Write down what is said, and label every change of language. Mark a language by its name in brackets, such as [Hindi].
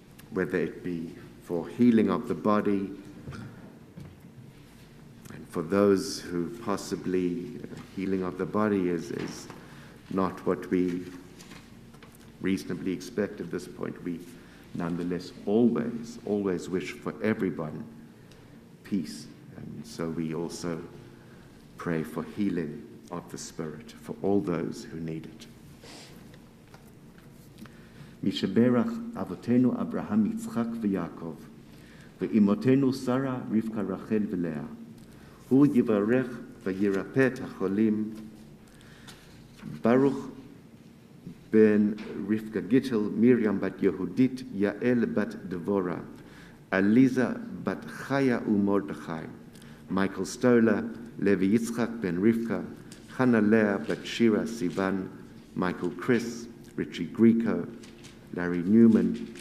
[English] whether it be for healing of the body, and for those who possibly healing of the body is not what we reasonably expect at this point. We nonetheless always wish for everyone peace. And so we also pray for healing of the spirit for all those who need it. [Hebrew] משברך אבותינו אברהם, יצחק ויעקב, ואמותינו שרה, רבקה, רחל ולאה. הוא יברך וירפא את החולים. ברוך בן רבקה גיטל, מרים בת יהודית, יעל בת דבורה, עליזה בת חיה ומרדכי, מייקל סטולה, לוי יצחק בן רבקה, חנה לאה בת שירה סיוון, מייקל קריס, ריצ'י גריקו, Larry Newman,